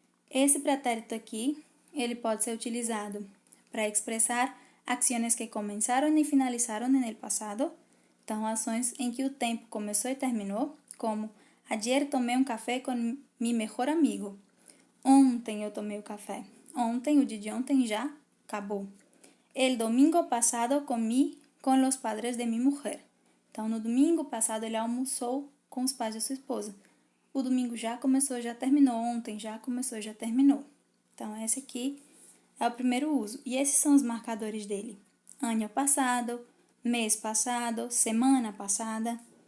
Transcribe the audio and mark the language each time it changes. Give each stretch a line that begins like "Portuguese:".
Portuguese: Esse pretérito aqui, ele pode ser utilizado para expressar
Spanish: acciones que comenzaron y finalizaron en el pasado.
Portuguese: Então, ações em que o tempo começou e terminou, como
Spanish: ayer tomé um café com mi mejor amigo.
Portuguese: Ontem eu tomei o café. Ontem, o dia de ontem já acabou.
Spanish: El domingo passado comí con los padres de mi mujer.
Portuguese: Então, no domingo passado ele almoçou com os pais da sua esposa. O domingo já começou, já terminou. Ontem já começou, já terminou. Então, esse aqui é o primeiro uso. E esses são os marcadores dele. Ano passado, mês passado, semana passada.